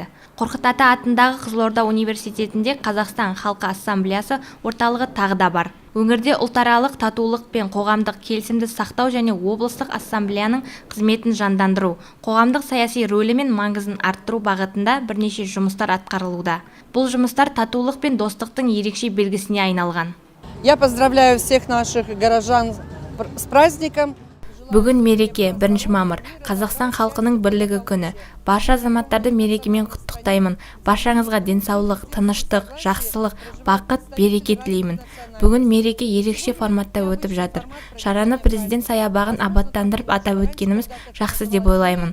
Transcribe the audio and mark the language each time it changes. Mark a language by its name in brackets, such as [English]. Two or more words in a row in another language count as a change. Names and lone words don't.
[Kazakh] Қорқыт Ата атындағы Қызылорда университетінде Қазақстан халқы ассамблеясы орталығы тағы да бар. Өңірде ұлтаралық татулық пен қоғамдық келісімді сақтау және облыстық ассамблеяның қызметін жандандыру, қоғамдық саяси рөлі мен маңызын арттыру бағытында бірнеше жұмыстар атқарылуда. Бұл жұмыстар татулық пен достықтың ерекше белгісіне айналған. [Russian] Я поздравляю всех наших горожан с праздником. [Kazakh] Бүгін мереке 1 мамыр, Қазақстан халқының бірлігі күні. Барша азаматтарды мерекемен құттықтаймын. Баршаңызға денсаулық, тыныштық, жақсылық, бақыт, береке тілеймін. Бүгін мереке ерекше форматта өтіп жатыр. Шараны президент саябағын абаттандырып атап өткеніміз жақсы деп ойлаймын.